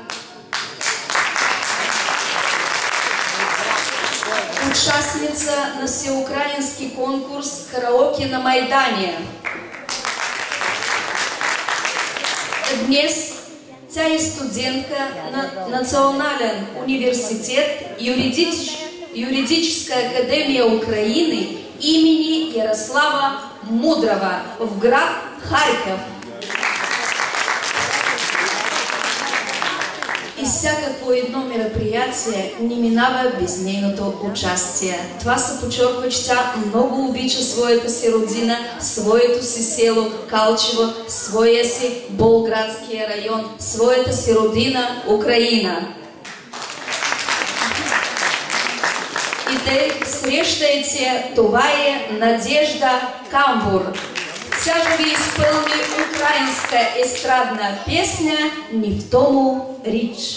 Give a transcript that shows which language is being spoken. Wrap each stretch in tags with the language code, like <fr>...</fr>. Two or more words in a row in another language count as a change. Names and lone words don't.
<bg>Участница на</bg> <ru>всеукраинский конкурс</ru> <bg>«Караоке на Майдане». Днес тя е студентка на Национален университет Юридическая академия Украины имени Ярослава Мудрого в град Харьков. И всякакво едно мероприятие не минава без нейното участие. Това се подчерква, че тя много обича своята си родина, своето си село Калчево, своя си Болградския район, своята си родина Украина. И те срещайте, това е Надежда Камбур. Тя ще ви изпълни украинска естрадна песня «Ни в тому річ».</bg>